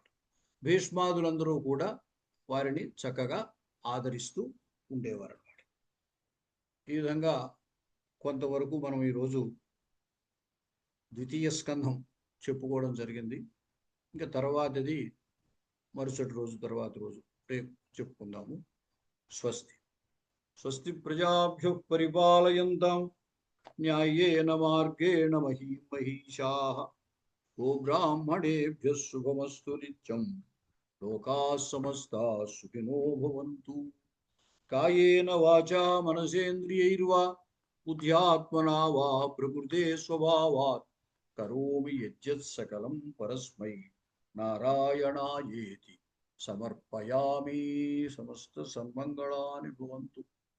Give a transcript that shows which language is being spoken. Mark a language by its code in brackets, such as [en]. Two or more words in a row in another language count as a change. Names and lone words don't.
[te] భీష్మాదులందరూ కూడా వారిని చక్కగా ఆదరిస్తూ ఉండేవారు అన్నమాట. ఈ విధంగా కొంతవరకు మనం ఈరోజు ద్వితీయ స్కంధం చెప్పుకోవడం జరిగింది. ఇంకా తర్వాతది మరుసటి రోజు, తర్వాత రోజు రేపు చెప్పుకుందాము. [sa] స్వస్తి. స్వస్తి ప్రజాభ్యః పరిపాలయంతాం న్యాయేన మార్గేణ మహీషాః. గోబ్రాహ్మణేభ్యః శుభమస్తు నిత్యం. లోకాః సమస్తాః సుఖినో భవంతు. కాయేన వాచా మనసేంద్రియైర్వా బుద్ధ్యాత్మనా వా ప్రకృతే స్వభావాత్ కరోమి యజ్జత్ సకలం పరస్మై నారాయణాయేతి సమర్పయామి. సమస్త సన్మంగళాని భవంతు.